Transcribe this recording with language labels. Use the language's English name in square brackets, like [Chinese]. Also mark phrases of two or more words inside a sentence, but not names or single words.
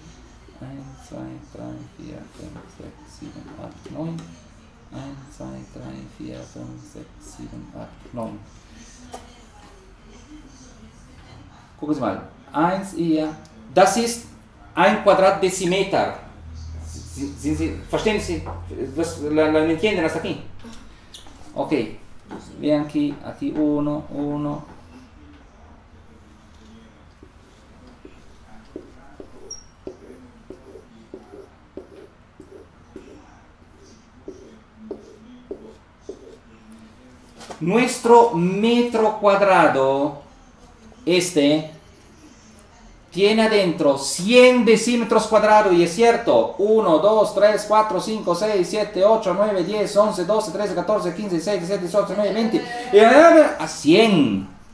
[German] 1, 2, 3, 4, 5, 6, 7, 8, 9. 1, 2, 3, 4, 5, 6, 7, 8, 9. Gucken Sie mal. 1 hier. Das ist 1 Quadratdezimeter. Verstehen Sie? [Spanish] ¿Lo entienden hasta aquí? Ok. Vean aquí 1, 1. Nuestro metro cuadrado, tiene adentro 100 decímetros cuadrados, y es cierto, 1, 2, 3, 4, 5, 6, 7, 8, 9, 10, 11, 12, 13, 14, 15, 16, 17, 18, 19, 20, a 100.